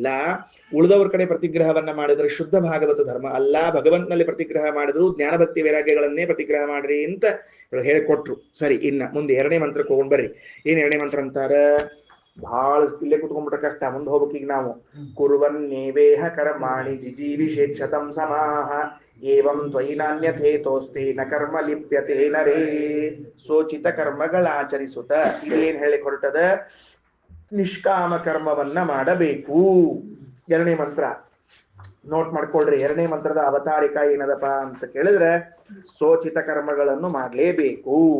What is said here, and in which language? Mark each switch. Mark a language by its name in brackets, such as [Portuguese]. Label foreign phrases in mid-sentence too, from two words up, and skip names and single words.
[Kannada] ಉಳಿದವರ ಕಡೆ ಪ್ರತಿಗ್ರಹವನ್ನ ಮಾಡಿದ್ರೆ ಶುದ್ಧ ಭಾಗವತ ಧರ್ಮ ಅಲ್ಲ. ಭಗವಂತನಲ್ಲಿ ಪ್ರತಿಗ್ರಹ ಮಾಡಿದ್ರು ಜ್ಞಾನಭಕ್ತಿ ವೈರಾಗ್ಯಗಳನ್ನೇ ಪ್ರತಿಗ್ರಹ ಮಾಡ್ರಿ ಅಂತ ಹೇಳ್ಕೊಟ್ರು. ಸರಿ, ಇನ್ನ ಮುಂದೆ ಎರಡನೇ ಮಂತ್ರಕ್ಕೆ ಹೋಗೊಂಡ್ ಬರ್ರಿ. ಏನ್ ಎರಡನೇ ಮಂತ್ರ ಅಂತಾರ? ಬಹಳ ಇಲ್ಲೇ ಕುತ್ಕೊಂಡ್ಬಿಟ್ರೆ ಕಷ್ಟ, ಮುಂದೆ ಹೋಗ್ಬೇಕು. ಈಗ ನಾವು [Sanskrit] ಕುರುವನ್ನೇವೇಹ ಕರ್ಮಾಣಿ ಜಿಜೀವಿಷೇಕ್ಷತಂ ಸಮಾಹ ಏವಂ ತ್ವಯಿ ನಾನ್ಯಥೇತೋಸ್ತಿ ನ ಕರ್ಮ ಲಿಪ್ಯತೆ ನರೇ. [Kannada] ಸೋಚಿತ ಕರ್ಮಗಳಾಚರಿಸುತ್ತ ಇದೇನ್ ಹೇಳಿ ಹೊರಟದ? ನಿಷ್ಕಾಮ ಕರ್ಮವನ್ನ ಮಾಡಬೇಕು. ಎರಡನೇ ಮಂತ್ರ ನೋಟ್ ಮಾಡ್ಕೊಳ್ರಿ. ಎರಡನೇ ಮಂತ್ರದ ಅವತಾರಿಕ ಏನದಪ್ಪ ಅಂತ ಕೇಳಿದ್ರೆ ಸೋಚಿತ ಕರ್ಮಗಳನ್ನು ಮಾಡಲೇಬೇಕು.